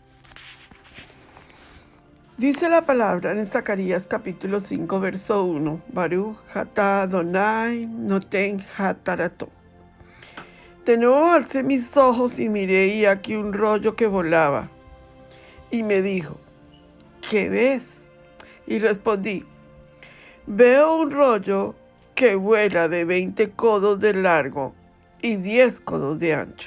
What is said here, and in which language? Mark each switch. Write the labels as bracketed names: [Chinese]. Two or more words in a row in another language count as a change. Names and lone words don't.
[Spanish] Dice la palabra en Zacarías capítulo 5, verso 1. [Hebrew] ברוך אתה אדוני נותן התורה. [Spanish] De nuevo alcé mis ojos y miré, y aquí un rollo que volaba. Y me dijo, ¿qué ves? Y respondí, veo un rollo que vuela de 20 codos de largo y 10 codos de ancho.